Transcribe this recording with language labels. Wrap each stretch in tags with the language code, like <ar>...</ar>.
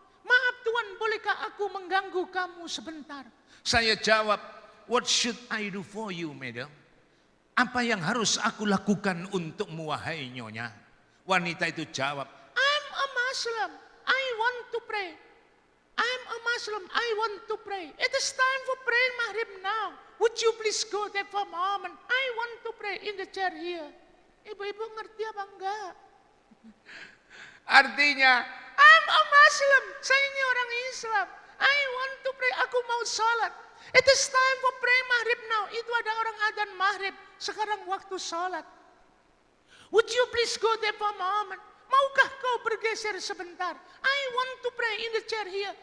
<id>"Maaf Tuan, bolehkah aku mengganggu kamu sebentar?" Saya jawab,</id> <en>"What should I do for you, madam?"</en> <id>Apa yang harus aku lakukan untukmu, wahai nyonya? Wanita itu jawab,</id> <en>"I'm a Muslim, I want to pray. I'm a Muslim, I want to pray. It is time for praying Maghrib now. Would you please go there for a moment? I want to pray in the chair here."</en> <id>Ibu-ibu ngerti apa enggak? Artinya,</id> <en>I'm a Muslim,</en> <id>saya ini orang Islam.</id> <en>I want to pray,</en> <id>aku mau sholat.</id> <en>It is time for pray Maghrib now.</en> <id>Itu ada orang adzan Maghrib, sekarang waktu sholat.</id> <en>Would you please go there for a moment?</en> <id>Maukah kau bergeser sebentar?</id> <en>I want to pray in the chair here.</en>